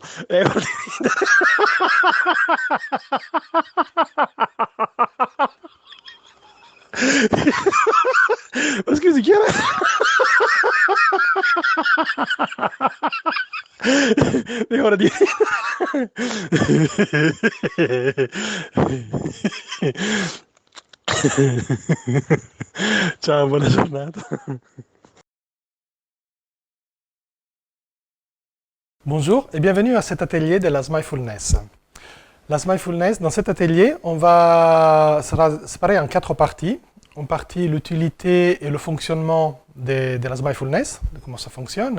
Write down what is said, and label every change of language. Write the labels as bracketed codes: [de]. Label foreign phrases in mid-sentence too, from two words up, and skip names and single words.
[it] È ora di ridere. Ma scusi, chi era? È ora di... Ciao, buona giornata. [fr] Bonjour et bienvenue à cet atelier de la Mindfulness. La Mindfulness, dans cet atelier, sera séparé en 4 parties. Une partie, l'utilité et le fonctionnement de la Mindfulness, de comment ça fonctionne.